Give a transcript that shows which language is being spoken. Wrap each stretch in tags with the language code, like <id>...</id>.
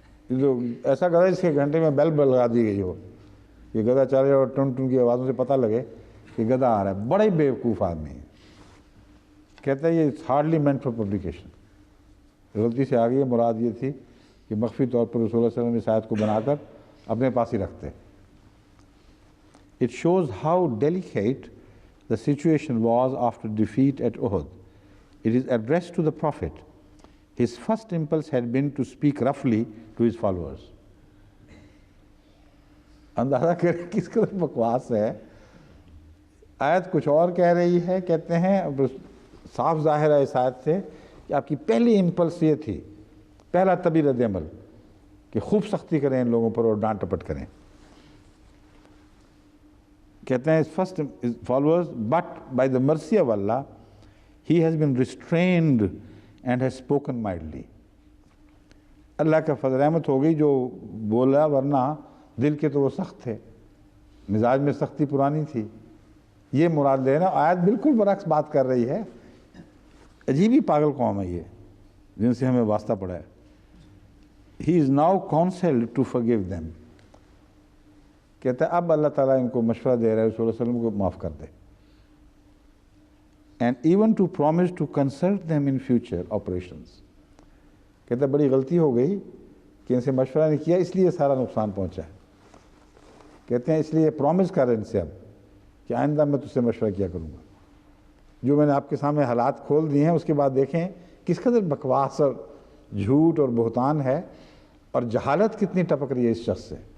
<ur>ایسا گدھا جس کے گھنٹے میں بیل لگا دی گئی ہو کہ گدھا چلے اور ٹن ٹن کی آوازوں سے پتہ لگے کہ گدھا آ رہا ہے. بڑا ہی بیوقوف آدمی ہے. کہتا ہے یہ</ur> <en>Hardly meant for publication.</en> <ur>غلطی سے آ گئی. مراد یہ تھی کہ مخفی طور پر رسول اللہ صلی اللہ علیہ وسلم اس آیت کو بنا کر اپنے پاس ہی رکھتے.</ur> <en>It shows how delicate the situation was after defeat at Uhud. It is addressed to the Prophet. His first impulse had been to speak roughly to his followers.</en> <ur>اندازہ کریں کس قدر بکواس ہے. آیت کچھ اور کہہ رہی ہے. کہتے ہیں صاف ظاہر ہے اس آیت سے کہ آپ کی پہلی امپلس یہ تھی, پہلا طبی رد عمل, کہ خوب سختی کریں ان لوگوں پر اور ڈانٹ ٹپٹ کریں. کہتے ہیں</ur> <en>first followers, but by the mercy of Allah, he has been restrained and has spoken mildly.</en> <ur>اللہ کا فضل رحمت ہو گئی جو بولا, ورنہ دل کے تو وہ سخت تھے, مزاج میں سختی پرانی تھی. یہ مراد لینا. آیت بالکل برعکس بات کر رہی ہے. عجیب ہی پاگل قوم ہے یہ جن سے ہمیں واسطہ پڑا ہے.</ur> <en>He is now counseled to forgive them.</en> <ur>کہتا ہے اب اللہ تعالیٰ ان کو مشورہ دے رہا ہے, صلی اللہ علیہ وسلم کو معاف کر دے.</ur> <en>And even to promise to consult them in future operations.</en> <ur>کہتا ہے بڑی غلطی ہو گئی کہ ان سے مشورہ نہیں کیا, اس لیے سارا نقصان پہنچا ہے. کہتے ہیں اس لیے پرومس کر ان سے اب کہ آئندہ میں تجھ سے مشورہ کیا کروں گا. جو میں نے آپ کے سامنے حالات کھول دیے ہیں اس کے بعد دیکھیں کس قدر بکواس اور جھوٹ اور بہتان ہے, اور جہالت کتنی ٹپک رہی ہے اس شخص سے.</ur>